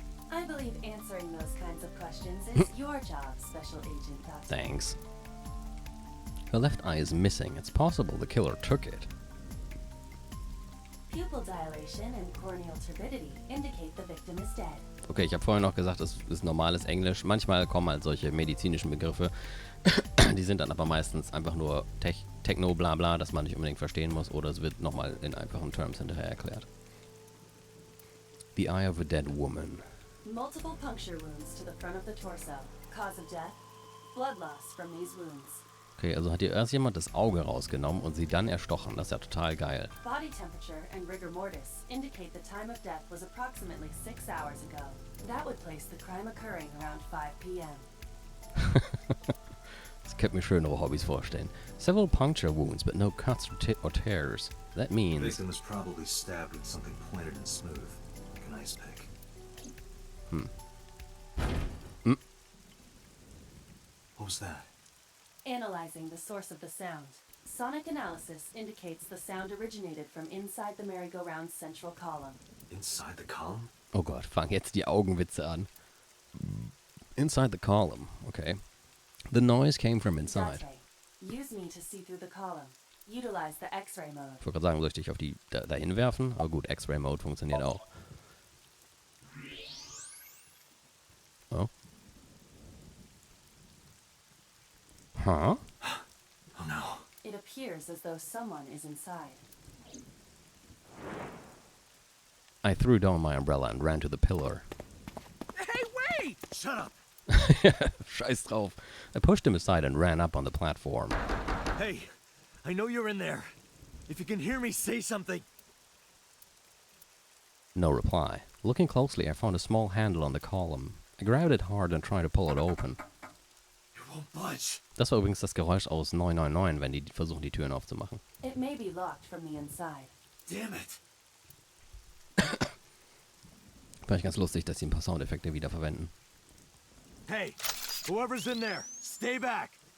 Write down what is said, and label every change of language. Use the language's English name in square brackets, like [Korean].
[English] I believe answering those kinds of questions is your job, Special Agent Dot. Thanks. Her left eye is missing. It's possible the killer took it. Pupil dilation and corneal turbidity indicate the victim is dead. [German] Okay, ich habe vorhin noch gesagt, das ist normales Englisch. Manchmal kommen halt solche medizinischen Begriffe. Die sind dann aber meistens einfach nur Techno, bla bla, das man nicht unbedingt verstehen muss. Oder es wird nochmal in einfachen Terms hinterher erklärt. [English] The eye of a dead woman. Multiple puncture wounds to the front of the torso. Cause of death? Blood loss from these wounds. [German] Okay, also hat ihr erst jemand das Auge rausgenommen und sie dann erstochen. Das ist ja total geil. [English] Body temperature and rigor mortis indicate the time of death was approximately 6 hours ago. That would place the crime occurring around 5 p.m. [German] Das könnte mir schönere Hobbys vorstellen. [English] Several puncture wounds, but no cuts or tears. That The means... victim was probably stabbed with something pointed and smooth, like an ice pick. What was that? Analyzing the source of the sound. Sonic analysis indicates the sound originated from inside the merry-go-round's central column. Inside the column? [German] Oh Gott, fang jetzt die Augenwitze an. [English] Inside the column, okay. The noise came from inside. Date. Use me to see through the column. Utilize the X-ray mode. [German] Ich wollte gerade sagen, soll ich dich auf die dahin werfen? Aber gut, X-Ray-Mode funktioniert auch. [English] Oh. Huh? Oh no. It appears as though someone is inside. I threw down my umbrella and ran to the pillar. Hey, wait! Shut up! [German] Scheiß drauf. [English] I pushed him aside and ran up on the platform. Hey, I know you're in there. If you can hear me, say something. No reply. Looking closely, I found a small handle on the column. I grabbed it hard and tried to pull it open. You won't budge. [German] Das war übrigens das Geräusch aus 999, wenn die versuchen, die Türen aufzumachen. [English] It may be locked from the inside. Damn it. [German] Vielleicht ganz lustig, dass sie ein paar Soundeffekte wiederverwenden. [English] Hey, whoever's in there, stay back.